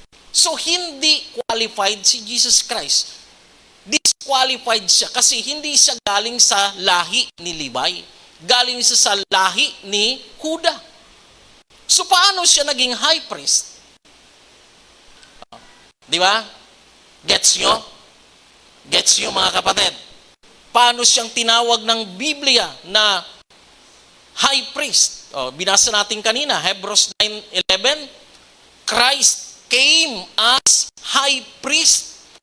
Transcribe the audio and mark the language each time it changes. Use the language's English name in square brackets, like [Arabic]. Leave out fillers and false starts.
[Filipino] So, hindi qualified si Jesus Christ. Disqualified siya kasi hindi siya galing sa lahi ni Levi. Galing siya sa lahi ni Judah. So, paano siya naging high priest? Di ba? Gets nyo? Gets nyo mga kapatid? Paano siyang tinawag ng Biblia na high priest? Binasa natin kanina, [English] Hebrews 9:11, Christ came as high priest.